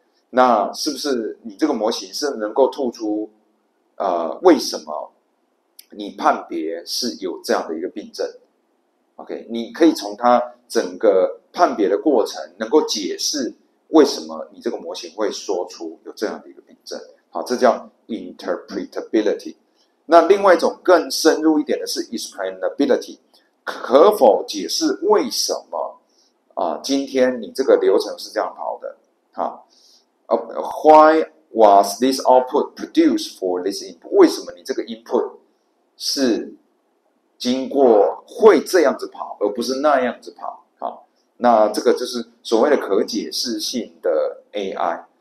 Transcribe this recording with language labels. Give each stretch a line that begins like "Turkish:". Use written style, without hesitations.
Chinese: 那是不是你这个模型是能够吐出为什么你判别是有这样的一个病症 ？OK， 你可以从它整个判别的过程，能够解释为什么你这个模型会说出有这样的一个病症。好，这叫 interpretability。那另外一种更深入一点的是 explainability， 可否解释为什么今天你这个流程是这样跑的？
English: 好，why was this output produced for this input？
Chinese: 为什么你这个 input 是经过会这样子跑，而不是那样子跑？好，那这个就是所谓的可解释性的 AI。